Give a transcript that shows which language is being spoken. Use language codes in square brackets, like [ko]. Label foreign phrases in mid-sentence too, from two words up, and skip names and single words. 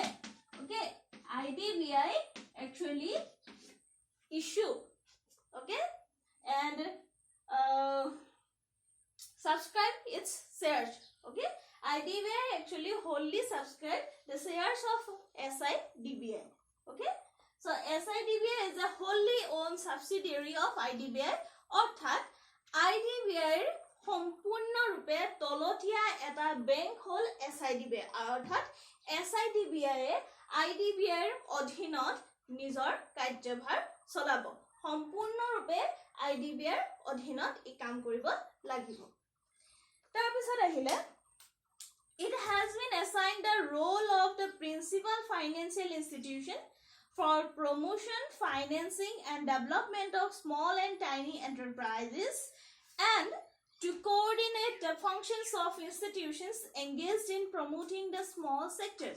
[en] Okay, IDBI actually issue, okay, and subscribe its shares. Okay, IDBI actually wholly subscribe the shares of SIDBI. Okay, so SIDBI is a wholly owned subsidiary of IDBI [as] অর্থাৎ IDBI সম্পূর্ণ রূপে তলতিয়া এটা বেংক হল SIDBI অর্থাৎ SIDBI IDBI এর অধীনত নিজৰ কাৰ্যভাৰ চলাব সম্পূৰ্ণ ৰূপে IDBI এর অধীনত ই কাম কৰিব লাগিব তাৰ পিছত আহিলে [en] It has been assigned the role of the principal financial institution for promotion, financing and development of small and tiny enterprises and to coordinate the functions of institutions engaged in promoting the small sectors.